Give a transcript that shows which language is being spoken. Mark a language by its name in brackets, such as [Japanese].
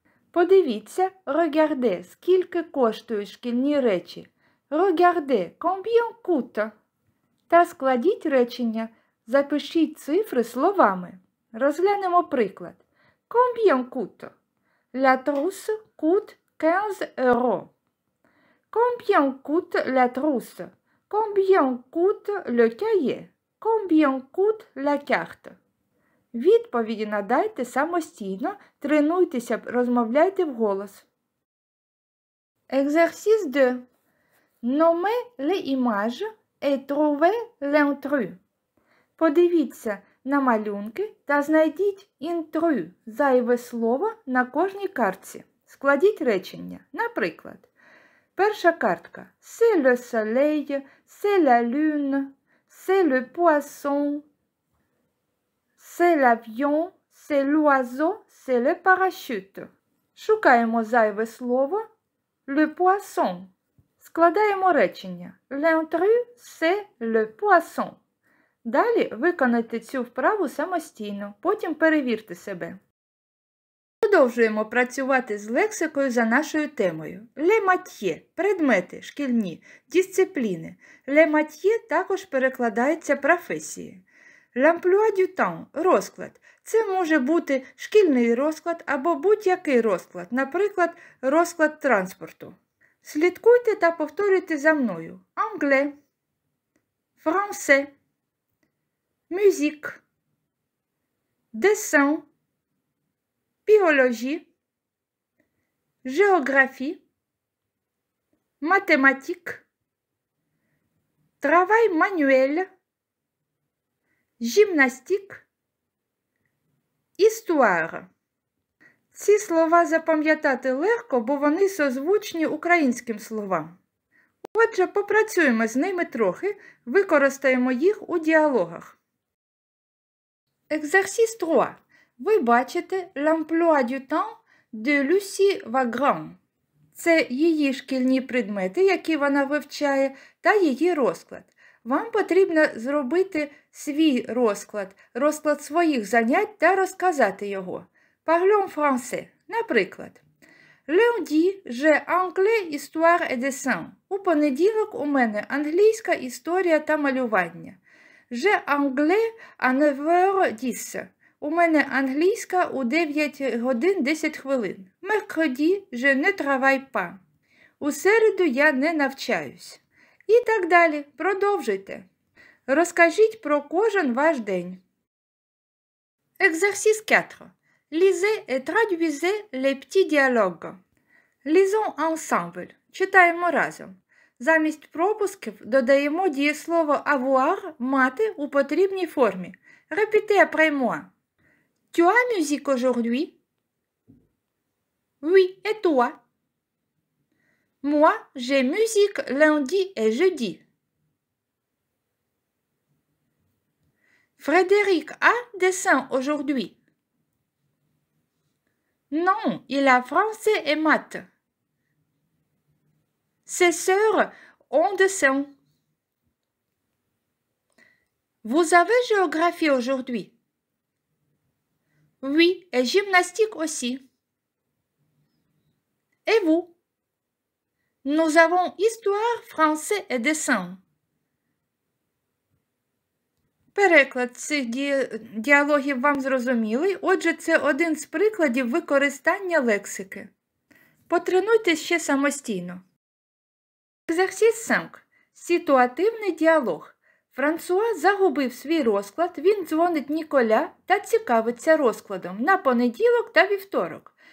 [Ukrainian] Подивіться, regardez, скільки коштують шкільні речі. [French] Regardez, combien coûte? [Ukrainian] Та складіть речення, запишіть цифри словами. Розглянемо приклад. [French] Combien coûte? La trousse coûte 15 euros. Combien coûte la trousse? Combien coûte le cahier? Combien coûte la carte? [Ukrainian] Відповіді надайте самостійно, тренуйтеся, розмовляйте вголос. [French] Exercice 2. Nommez les images et trouvez l'intrus. [Ukrainian] Подивіться на малюнки та знайдіть інтру, зайве слово на кожній картці. Складіть речення. Наприклад, перша картка. [French] C'est le soleil, c'est la lune, c'est le poisson, c'est l'avion, c'est l'oiseau, c'est le parachute. [Ukrainian] Шукаємо зайве слово le poisson. Складаємо речення. [French] L'intrus, c'est le poisson. [Ukrainian] Далі виконайте цю вправу самостійно, потім перевірте себе. Продовжуємо працювати з лексикою за нашою темою. Les métiers – предмети, шкільні, дисципліни. Les métiers також перекладаються професії. [French] L'emploi du temps – розклад. [Ukrainian] Це може бути шкільний розклад або будь-який розклад, наприклад, розклад транспорту. Слідкуйте та повторюйте за мною. [French] Anglais, français, musique, dessin, biologie, géographie, mathématiques, travail manuel, gymnastique, histoire. [Ukrainian] Ці слова запам'ятати легко, бо вони созвучні українським словам. Отже, попрацюємо з ними трохи, використаємо їх у діалогах. [French] Exercice 3. [Ukrainian] Ви бачите [French] l'emploi du temps de Lucie Vagrand. [Ukrainian] Це її шкільні предмети, які вона вивчає, та її розклад. Вам потрібно зробити свій розклад своїх занять та розказати його. [French] Parlons français. Наприклад, Lundi, j'ai anglais, histoire et dessin. [Ukrainian] У понеділок у мене англійська історія та малювання. [French] J'ai anglais à 9h10. [Ukrainian] У мене англійська у 9 годин 10 хвилин. [French] Mercredi, je ne travaille pas. [Ukrainian] У середу я не навчаюсь. І так далі. Продовжуйте. Розкажіть про кожен ваш день. [French] Exercice 4. Lisez et traduisez les petits dialogues. Lisons ensemble. [Ukrainian] Читаємо разом. Замість пропусків додаємо дієслово avoir – мати у потрібній формі. [French] Répétez après moi. Tu as musique aujourd'hui? Oui, et toi? Moi, j'ai musique lundi et jeudi. Frédéric a dessin aujourd'hui. Non, il a français et maths. Ses sœurs ont dessin. Vous avez géographie aujourd'hui? Oui, et gymnastique aussi. Et vous? Nous avons histoire, français et dessin. [Ukrainian] Переклад цих діалогів вам зрозумілий, отже, це один з прикладів використання лексики. Потренуйтесь ще самостійно. [French] Exercice 5. [Ukrainian] Ситуативний діалог. Франсуа загубив свій розклад, він дзвонить Ніколя та цікавиться розкладом на понеділок та вівторок.